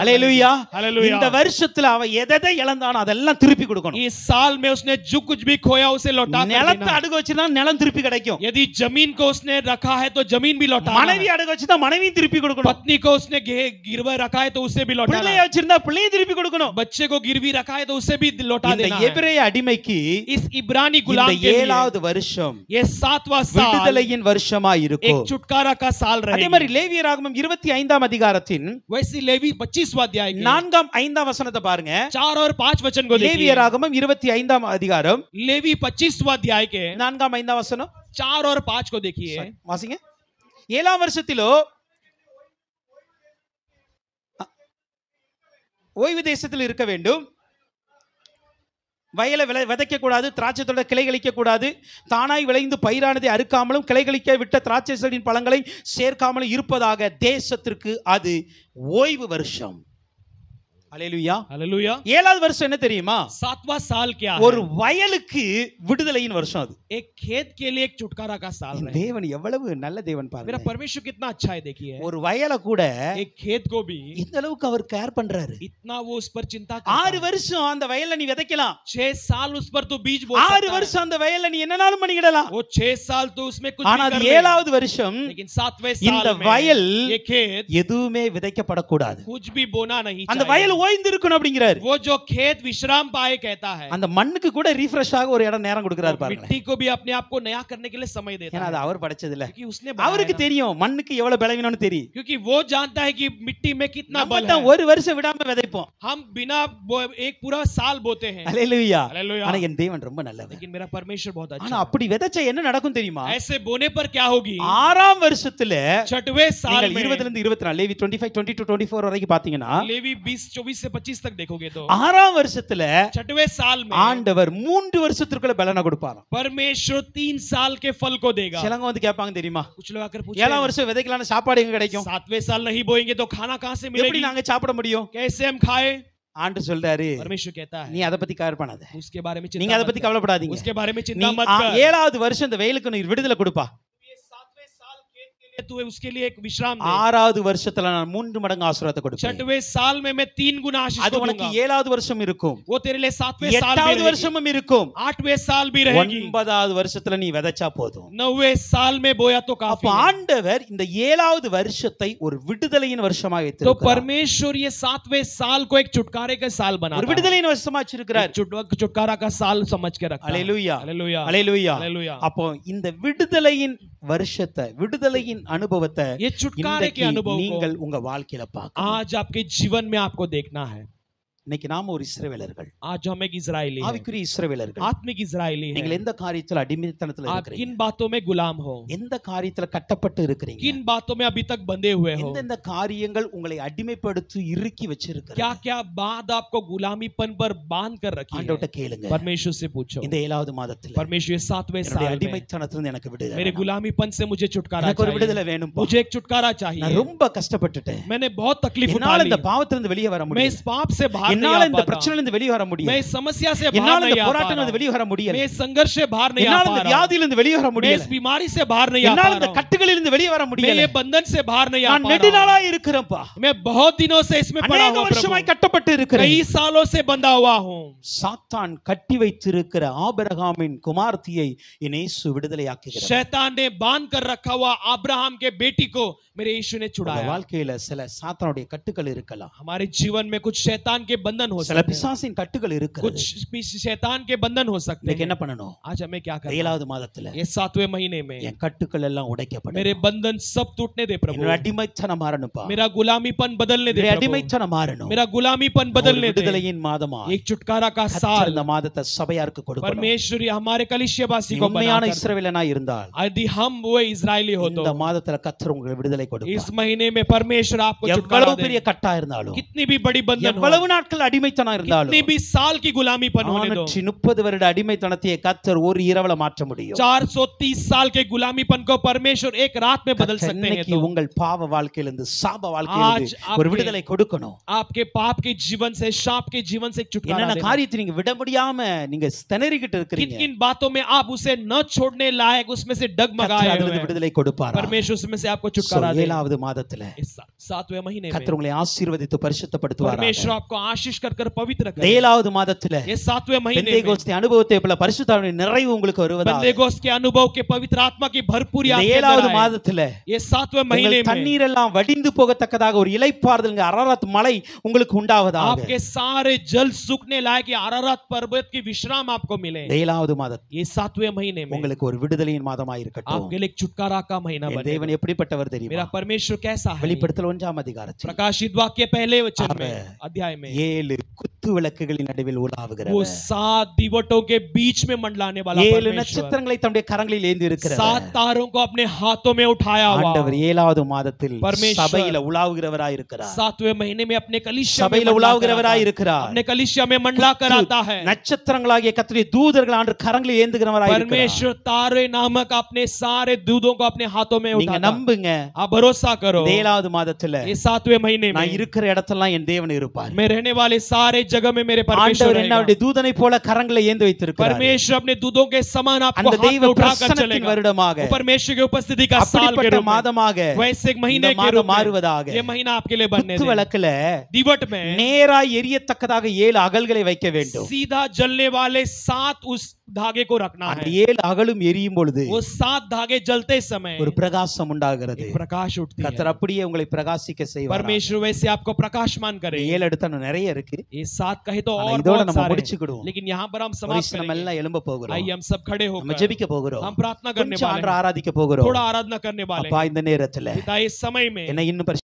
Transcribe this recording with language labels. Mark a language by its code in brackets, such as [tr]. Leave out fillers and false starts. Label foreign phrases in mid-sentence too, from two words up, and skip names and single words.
[ta] ஹalleluya. [hi] हालेलुया। [ta] இந்த வருஷத்துல அவன் எதை இழந்தானோ அதெல்லாம் திருப்பி கொடுக்கணும். [hi] इस साल में उसने जो कुछ भी खोया उसे लौटा कर [ta] நிலத்தை [hi] देना। [ta] அடகு வச்சிருந்தா நிலம் திருப்பி கிடைக்கும். [hi] यदि जमीन को उसने रखा है तो जमीन भी लौटाना [ta] மனைவி [hi] है। [ta] அடகு வச்சிருந்தா மனைவி திருப்பி கொடுக்கணும். [hi] पत्नी को उसने गिरवे रखा है तो उसे भी लौटाना [ta] பிள்ளையை [hi] है। [ta] வச்சிருந்தா பிள்ளையை திருப்பி கொடுக்கணும். [hi] बच्चे को गिरवी रखा है तो उसे भी लौटा [ta] இந்த [hi] देना है। [ta] எபிரேய அடிமைக்கு [hi] इस इब्रानी [ta] இந்த [hi] गुलाम के लिए [ta] 7வது வருஷம் [hi] ये 7वां साल [ta] விடுதலையின் வருஷமா [hi] एक [ta] இருக்கும். [hi] छुटकारा का साल [ta] அதே [hi] रहेगा। [ta] மாதிரி லேவியராகமம் 25ஆம் அதிகாரத்தின் [hi] वैसे लेवी 25वां अध्याय के [ta] 4ஆம் 5ஆம் வசனத்தை பாருங்க. [hi] 4 और 5 वचन को देखिए। [ta] லேவியராகமம் 25ஆம் அதிகாரம் [hi] लेवी 25वां अध्याय के [ta] 4ஆம் 5ஆம் வசனம் [hi] 4 और 5 को देखिए। [ta] வாசிங்க. 7ஆம் வருஷத்திலோ ஓய்வு தேசத்தில் இருக்க வேண்டும், வயலை விதைக்க கூடாது, திராட்சை தோட்ட கிளைகளிக்க கூடாது, தானாய் விளைந்து பயிரானதை அறுக்காமலும் கிளைகளிக்க விட்ட திராட்சை செடியின் பழங்களை சேர்க்காமலும் இருப்பதாக தேசத்திற்கு அது ஓய்வு வருஷம். ஹalleluya, [hi] हालेलुया। [ta] 7வது வருஷம் என்ன தெரியுமா? [hi] 7वां साल क्या है? [ta] ஒரு வயலுக்கு விடுதலையின் வருஷம் அது. [hi] एक खेत के लिए एक छुटकारा का साल है। [ta] தேவன் எவ்வளவு நல்ல தேவன் பாருங்க. [hi] मेरा परमेश्वर कितना अच्छा है देखिए। [ta] ஒரு வயலை கூட [hi] एक खेत को भी [ta] இந்த அளவுக்கு அவர் கேர் பண்றாரு. [hi] इतना वो उस पर चिंता करता [ta] 6 [hi] है। [ta] வருஷம் அந்த வயல்ல நீ விதைக்கலாம். [hi] 6 साल उस पर तो बीज बो [ta] 6 [hi] सकता है। [ta] வருஷம் அந்த வயல்ல நீ என்னனாலும் பண்ணிடலாம். [hi] वो 6 साल तो उसमें कुछ [ta] ஆனா [hi] भी [ta] அது [hi] कर ले। [ta] 7வது வருஷம் [hi] लेकिन 7वें [ta] இந்த [hi] साल में [ta] வயல் [hi] ये खेत [ta] எதுவுமே விதைக்கப்படக்கூடாது. [hi] कुछ भी बोना नहीं [ta] அந்த [hi] चाहिए। [ta] வயல் ஓய்ந்து இருக்கணும் அப்படிங்கிறாரு. [hi] वो जो खेत विश्राम पाए कहता है, [ta] அந்த மண்ணுக்கு கூட ரீஃப்ரெஷ் ஆக ஒரு இடம் நேரம் கொடுக்கறாரு பாருங்க. [hi] मिट्टी को भी अपने आप को नया करने के लिए समय देता [ta] ஏன்னா [hi] है, [ta] அது அவர் படைச்சது இல்ல. [hi] क्योंकि उसने [ta] அவருக்கு [hi] बनाया ना। [ta] தெரியும் மண்ணுக்கு எவ்வளவு பலவீனம்னு தெரியும். [hi] क्योंकि वो जानता है कि मिट्टी में कितना [ta] நம்ம [hi] बल है। [ta] தான் ஒரு வருஷம் விடாம விதைப்போம். [hi] हम बिना एक पूरा साल बोते हैं। [ta] அல்லேலூயா. [hi] हालेलुया। [ta] ஆனா என் தேவன் ரொம்ப நல்லவர். [hi] लेकिन मेरा परमेश्वर बहुत [ta] ஆனா [hi] अच्छा है। [ta] அப்படி விதைச்சா என்ன நடக்கும் தெரியுமா? [hi] ऐसे बोने पर क्या होगी? [ta] ஆறாம் வருஷத்துல [hi] छठवें साल [ta] நீங்கள் [hi] में, [ta] 20 ல இருந்து 24 லேவி 25 20 to 24 வரைக்கும் பாத்தீங்கன்னா [hi] लेवी 20 24 से 25 तक देखोगे तो [ta] ஆறாம் வருஷத்துல [hi] छठवें साल में [ta] ஆண்டவர் 3 வருஷத்துக்குள்ள பலனை கொடுப்பாராம். [hi] परमेश्वर 3 साल के फल को देगा। [ta] சிலங்க வந்து கேட்பாங்க தெரியுமா? [hi] कुछ लोग आकर [ta] 7ஆம் [hi] पूछेंगे, [ta] வருஷம் விதைக்கலாம்னு சாப்பாடு எங்க கிடைக்கும்? [hi] 7वें साल नहीं बोएंगे तो खाना कहां से [ta] எப்படி [hi] मिलेगी? [ta] நாங்க சாப்பிட முடியும்? [hi] कैसे हम खाए? [ta] ஆண்டு சொல்றாரு, [hi] परमेश्वर कहता [ta] நீ [hi] है [ta] அத பத்தி கேர் பண்ணாத. [hi] उसके बारे में [ta] நீங்க [hi] चिंता [ta] அத [hi] मत [ta] பத்தி [hi] कर, [ta] கவலைப்படாதீங்க. [hi] उसके बारे में [ta] நீ [hi] चिंता मत कर। [ta] 7வது வருஷம் இந்த வெயிலுக்கு நீ விடுதலை கொடுப்பா. [hi] ये 7वें साल खेत के लिए तू उसके लिए एक विश्राम दे। [ta] 6வது வருஷத்துல நான் 3 மடங்கு ஆசீர்வாதத்தை கொடுப்பேன். [hi] 6वें साल में मैं 3 गुना आशीष [ta] அது [hi] को [ta] உனக்கு [hi] दूंगा। [ta] 7வது வருஷம் இருக்கும். [hi] वो तेरे लिए 7वें साल भी [ta] 8வது [hi] रहेगी, [ta] வருஷமும் இருக்கும். [hi] 8वें साल भी रहेगी, [ta] 9வது வருஷத்துல நீ விதைச்சா போதும். [hi] 9वें साल में बोया तो [ta] அப்ப [hi] काफी है। [ta] ஆண்டவர் இந்த 7வது வருஷத்தை ஒரு விடுதலையின் வருஷமாக [hi] तो [ta] வைத்திருக்கிறார். [hi] परमेश्वर ये 7वें साल को एक छुटकारे का साल [ta] ஒரு [hi] बनाता है, [ta] விடுதலையின் வருஷமா வச்சிருக்கிறார். [hi] छुटकारा का साल समझ के रखता है। [ta] அல்லேலூயா. [hi] हालेलुया, [ta] அல்லேலூயா. [hi] हालेलुया। [ta] அப்போ இந்த விடுதலையின் வருஷத்தை, விடுதலையின் அனுபவத்தை [hi] ये छुटकारे के [ta] இன்றைக்கு [hi] अनुभव को [ta] நீங்கள் உங்க வாழ்க்கையில பார்க்கணும். [hi] आज आपके जीवन में आपको देखना है। [ta] இன்னைக்கு நாம ஒரு இஸ்ரவேலர்கள், [hi] आज हम एक इजरायली हैं, [ta] ஆவிக்குரிய இஸ்ரவேலர்கள். [hi] आत्मिक इजरायली [ta] நீங்கள் [hi] हैं। [ta] எந்த காரியத்துல அடிமைத்தனத்துல [hi] आप [ta] இருக்கிறீங்க? [hi] किन बातों में गुलाम हो, [ta] எந்த காரியத்துல கட்டப்பட்டு இருக்கிறீங்க? [hi] किन बातों में अभी तक बंधे हुए हो, [ta] எந்தெந்த காரியங்கள் உங்களை அடிமைப்படுத்தி இறுக்கி வச்சிருக்கிறது? [hi] क्या क्या बात आपको गुलामीपन पर बांध कर रखी है? [ta] ஆண்டவர்ட்ட கேளுங்க. [hi] परमेश्वर से पूछो। [ta] இந்த 7வது மாதத்துல [hi] परमेश्वर ये 7वें [ta] என்னுடைய [hi] साल में [ta] அடிமைத்தனத்திலிருந்து எனக்கு விடுதலை [hi] मेरे [ta] வேணும். [hi] गुलामीपन से मुझे छुटकारा [ta] எனக்கு ஒரு விடுதலை [hi] चाहिए, [ta] வேணும்பா. [hi] मुझे एक छुटकारा [ta] நான் [hi] चाहिए। [ta] ரொம்ப கஷ்டப்பட்டுட்டேன். [hi] मैंने बहुत तकलीफ उठा [ta] என்னால [hi] ली, [ta] இந்த பாவத்திலிருந்து வெளியே வர [hi] मैं [ta] முடியல. [hi] इस पाप से बाहर नहीं [ta] என்னால [hi] आ [ta] இந்த [hi] पाता, [ta] பிரச்சனையிலிருந்து வெளியே வர [hi] मैं [ta] முடியல. [hi] इस समस्या से बाहर [ta] என்னால இந்த [hi] नहीं आ पा [ta] போராட்டத்திலிருந்து [hi] रहा, [ta] வெளியே வர முடியல. [hi] मैं इस संघर्ष से बाहर नहीं आ [ta] என்னால [hi] पा [ta] இந்த [hi] रहा, [ta] வியாதியிலிருந்து வெளியே வர [hi] मैं [ta] முடியல. [hi] इस बीमारी से बाहर नहीं आ [ta] என்னால [hi] पा [ta] இந்த [hi] रहा हूं, [ta] கட்டுகளிலிருந்து வெளியே வர [hi] मैं [ta] முடியல. [hi] ये बंधन से बाहर नहीं आ [ta] நான் [hi] पा [ta] நெடு [hi] रहा [ta] நாளா [hi] हूं, [ta] இருக்கிறேன்ப்பா. [hi] मैं बहुत दिनों से इसमें पड़ा [ta] அநேக [hi] हुआ [ta] வருஷமாய் [hi] प्रभु, [ta] கட்டப்பட்டு இருக்கிறேன். [hi] कई सालों से बंधा हुआ हूं। [ta] சாத்தான் கட்டி வைத்திருக்கிற ஆபிரகாமின் குமார்த்தியை என் இயேசு விடுதலையாக்குகிறார். [hi] शैतान ने बांध कर रखा हुआ अब्राहम के बेटी को मेरे यीशु ने [ta] உங்க [hi] छुड़ाया। [ta] வாழ்க்கையில சில சாத்தானுடைய கட்டுகள் இருக்கலாம். [hi] हमारे जीवन में कुछ शैतान के बंधन हो [ta] சில [hi] सकते हैं, [ta] பிசாசின் கட்டுகள் இருக்கிறது. [hi] कुछ भी शैतान के बंधन हो सकते [ta] இன்னைக்கு என்ன [hi] हैं। [ta] பண்ணணும்? [hi] आज हमें क्या करना है? [ta] 7வது மாதத்துல [hi] ये 7वें महीने में [ta] என் கட்டுகள் எல்லாம் உடைக்கப்படும். [hi] मेरे बंधन सब टूटने दे प्रभु, [ta] என்னோட அடிமைத்தனம் மாறணும்ப்பா. [hi] मेरा गुलामीपन बदलने दे [ta] என்னுடைய [hi] प्रभु, [ta] அடிமைத்தனம் மாறணும். [hi] मेरा गुलामीपन [ta] ஒரு [hi] बदलने दे। [ta] விடுதலையின் மாதமா [hi] एक छुटकारा का [ta] கர்த்தர் [hi] साल [ta] இந்த மாதத்தை சபையாருக்கு கொடுக்கணும். [hi] परमेश्वर हमारे कलिसियावासी [ta] நீ [hi] को [ta] உண்மையான [hi] बनाकर, [ta] இஸ்ரவேலனா இருந்தால் [hi] यदि हम वो इजरायली हो [ta] இந்த [hi] तो [ta] மாதத்துல கர்த்தர் உங்களுக்கு விடுதலை [hi] इस [ta] கொடுப்பார். [hi] महीने में परमेश्वर आपको छुटकारा [ta] எவ்வளவு [hi] दे। [ta] பெரிய கட்டா இருந்தாலும், [hi] कितनी भी बड़ी बंधन हो, [ta] எவ்வளவு நாட்கள் அடிமைத்தனம் [hi] कितनी [ta] இருந்தாலும், [hi] भी साल की गुलामीपन होने दो, [ta] 430 வருட அடிமைத்தனத்தை கர்த்தர் ஒரு இரவுல மாற்ற முடியும். [hi] 430 साल के गुलामीपन को परमेश्वर एक रात में बदल [ta] கர்த்தர் [hi] सकते हैं। [ta] இன்னைக்கு [hi] तो [ta] உங்கள் பாவ வாழ்க்கையிலிருந்து சாப [hi] आज [ta] வாழ்க்கையிலிருந்து ஒரு [hi] आपके [ta] விடுதலை கொடுக்கணும். [hi] आपके पाप के जीवन से, शाप के जीवन से एक छुटकारा [ta] என்னென்ன [hi] देना। [ta] காரியத்தை நீங்க விட முடியாம நீங்க திணறிக்கிட்டு [hi] किन [ta] இருக்கிறீங்க, [hi] किन बातों में आप उसे न छोड़ने लायक उसमें से [ta] கர்த்தர் [hi] डगमगाए हुए [ta] அதிலிருந்து [hi] हैं, [ta] விடுதலை கொடுப்பாரா? [hi] परमेश्वर उसमें से आपको [ta] So, [hi] छुटकारा दे। [ta] 7வது மாதத்துல [hi] इस 7वें महीने में [ta] கர்த்தர் உங்களை ஆசீர்வதித்து பரிசுத்தப்படுத்துவாரா? [hi] परमेश्वर आपको आशीष कर कर पवित्र करे। [ta] 7வது மாதத்துல [hi] ये 7वें महीने में [ta] பெந்தேகோஸ்தே அனுபவத்தை போல பரிசுத்த ஆவியின் நிறைவு உங்களுக்கு வருவதாக. [hi] बंदेगोस्त के अनुभव के पवित्र आत्मा की भरपूरी [ta] இந்த [hi] आपके अंदर [ta] 7வது [hi] आए। [ta] மாதத்துல [hi] ये 7वें महीने [ta] உங்கள் [hi] में [ta] தண்ணீர் எல்லாம் வடிந்து போகத்தக்கதாக ஒரு இளைப்பாறுதல் அரராத் மலை உங்களுக்கு உண்டாவதாக. [hi] आपके सारे जल सूखने लायक ये अरारत पर्वत की विश्राम आपको मिले। [ta] 7வது மாதம் [hi] ये 7वें महीने में [ta] உங்களுக்கு ஒரு விடுதலையின் மாதமாய் இருக்கட்டும். [hi] आपके लिए एक छुटकारा का महीना [ta] என் [hi] बने। [ta] தேவன் எப்படிப்பட்டவர் [hi] मेरा [ta] தெரியுமா? [hi] परमेश्वर कैसा है? [ta] வெளிப்படுத்தல் 1ஆம் அதிகாரத்தில் [hi] प्रकाशित वाक्य पहले वचन में [ta] அவர் [hi] अध्याय में [ta] 7 குத்து விளக்குகளின் நடுவில் [hi] वो [ta] உலாவுகிறவர், [hi] 7 दीवटों के बीच में मंडलाने वाला [ta] 7 [hi] परमेश्वर, [ta] நட்சத்திரங்களை தம்முடைய கரங்களில் ஏந்தி [hi] 7 [ta] இருக்கிறவர். [hi] तारों को अपने हाथों में उठाया हुआ [ta] ஆண்டவர் 7வது மாதத்தில் [hi] परमेश्वर [ta] சபையில உலாவுகிறவராய் இருக்கிறார். [hi] 7वें महीने में अपने कलीसिया में [ta] சபையில [hi] मंडला [ta] உலாவுகிறவராய் [hi] कराता है। [ta] இருக்கிறார். [hi] अपने कलीसिया में मंडला कराता है। [ta] நட்சத்திரங்களாகிய கர்த்தருடைய தூதர்கள் ஆண்டு கரங்களில் ஏந்துகிறவராய் இருக்கிறார். [hi] परमेश्वर तारे नामक अपने सारे दूधों को अपने हाथों में [ta] நீங்க [hi] उठाता है। [ta] நம்புங்க, [hi] आप भरोसा करो, [ta] 7வது மாதத்துல [hi] ये 7वें महीने [ta] நான் [hi] में [ta] இருக்கிற இடத்தெல்லாம் என் தேவன் இருப்பார். [hi] मैं रहने वाले सारे जगह में मेरे परमेश्वर [ta] ஆண்டவர் [hi] रहेगा। [ta] என்னுடைய தூதனை போல கரங்களை ஏந்தி வைத்திருக்கிறார். [hi] परमेश्वर अपने दूधों के समान आपको [ta] அந்த [hi] हाथ में [ta] தெய்வ [hi] उठाकर [ta] பிரசன்னத்தின் [hi] चलेगा। [ta] வருடமாக, [hi] वो परमेश्वर की उपस्थिति का साल के [ta] அப்படிப்பட்ட [hi] रूप में, [ta] மாதமாக [hi] वैसे एक महीने [ta] இந்த [hi] के [ta] மாதம் [hi] रूप में [ta] மாறுவதாக. [hi] ये महीना आपके लिए बनने [ta] குத்து [hi] दे। [ta] விளக்குல [hi] दीवट में [ta] நேராய் எரியத்தக்கதாக 7 அகல்களை வைக்க வேண்டும். [hi] सीधा जलने वाले 7 उस धागे को रखना [ta] அந்த [hi] है। [ta] 7 அகலும் எரியும் பொழுது [hi] वो 7 धागे जलते समय [ta] ஒரு பிரகாசம் உண்டாகிறது. [hi] एक प्रकाश उठती है। [ta] கர்த்தர் அப்படியே உங்களை பிரகாசிக்க செய்வார். [hi] परमेश्वर वैसे आपको प्रकाशमान करे। [ta] 7 எடுத்தா இன்னும் நிறைய இருக்கு. [hi] ये 7 कहे तो [ta] ஆனா [hi] और [ta] இதோட [hi] बहुत [ta] நம்ம [hi] सारे हैं। [ta] முடிச்சுக்கிடுவோம். [hi] लेकिन यहाँ पर हम [ta] ஒரு [hi] समाप्त [ta] நம்ம [hi] करेंगे। [ta] எல்லாம் எழும்ப போகிறோம். [hi] आइए हम सब खड़े [ta] நம்ம [hi] होकर [ta] ஜெபிக்க போகிறோம். [hi] हम प्रार्थना करने [ta] கொஞ்சம் [hi] वाले [ta] ஆண்டவரை [hi] हैं। [ta] ஆராதிக்க போகிறோம். [hi] थोड़ा आराधना करने वाले [ta] அப்பா [hi] हैं। [ta] இந்த நேரத்துல [hi] पिता इस समय में [ta] என்னை இன்னும்